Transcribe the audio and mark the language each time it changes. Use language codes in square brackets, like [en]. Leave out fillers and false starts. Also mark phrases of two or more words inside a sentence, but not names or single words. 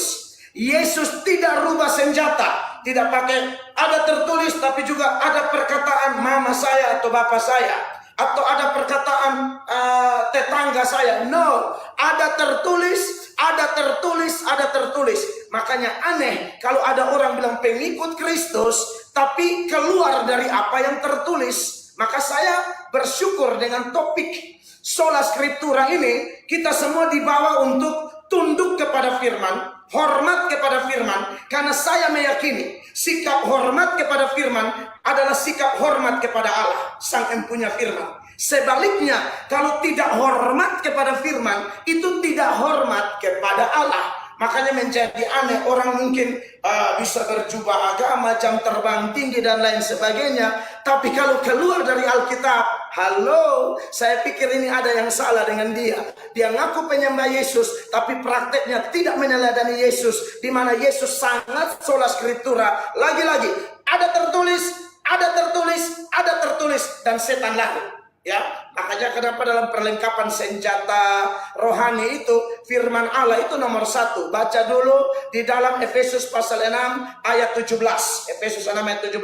[id] Yesus tidak rubah senjata, tidak pakai ada tertulis, tapi juga ada perkataan mama saya atau bapak saya, atau ada perkataan tetangga saya. No, ada tertulis, ada tertulis, ada tertulis. Makanya aneh kalau ada orang bilang pengikut Kristus, tapi keluar dari apa yang tertulis. Maka saya bersyukur dengan topik [la] sola scriptura [id] ini, kita semua dibawa untuk tunduk kepada firman, hormat kepada firman, karena saya meyakini sikap hormat kepada firman adalah sikap hormat kepada Allah, Sang Empunya firman. Sebaliknya, kalau tidak hormat kepada firman, itu tidak hormat kepada Allah. Makanya menjadi aneh, orang mungkin bisa berjubah agama, jam terbang tinggi dan lain sebagainya. Tapi kalau keluar dari Alkitab, halo, saya pikir ini ada yang salah dengan dia. Dia ngaku penyembah Yesus, tapi prakteknya tidak meneladani Yesus. Di mana Yesus sangat [la] sola scriptura. [id] Lagi-lagi, ada tertulis, dan setan lari. Ya, makanya kenapa dalam perlengkapan senjata rohani itu firman Allah itu nomor 1. Baca dulu di dalam Efesus pasal 6 ayat 17. Efesus 6 ayat 17.